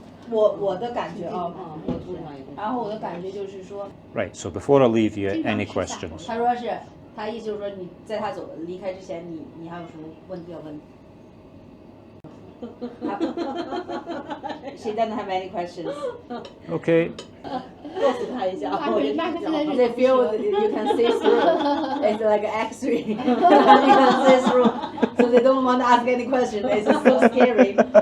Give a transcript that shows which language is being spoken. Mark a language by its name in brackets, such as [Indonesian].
[Chinese] 我的感觉啊，然后我的感觉就是说， [English] Right, so before I leave you, any questions? [Chinese] 他说是，他意思就是说你在他离开之前，你还有什么问题要问？ [English] She doesn't have any questions. Okay. [Chinese] 告诉他一下，我跟你讲。 [English] They feel you can see through. It's like an X-ray. You can see through. So they don't want to ask any questions. It's so scary.